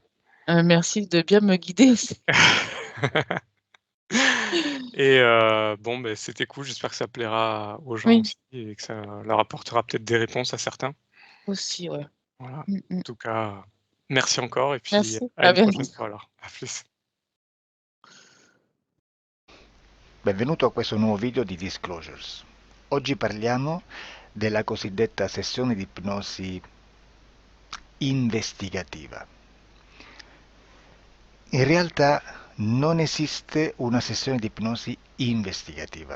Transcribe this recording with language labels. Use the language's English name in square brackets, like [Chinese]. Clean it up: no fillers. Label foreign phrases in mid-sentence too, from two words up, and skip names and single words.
[French] Merci de bien me guider aussi. Et bon, beh, c'était cool. J'espère que ça plaira aux gens Oui, aussi et que ça leur apportera peut-être des réponses à certains. aussi, ouais. Voilà. Mmh mh. En tout cas, merci encore et puis Merci, à à une bientôt. prochaine fois alors. À plus. [Italian] Benvenuto a questo nuovo video di Disclosures. Oggi parliamo della cosiddetta sessione di ipnosi investigativa. In realtà non esiste una sessione di ipnosi investigativa.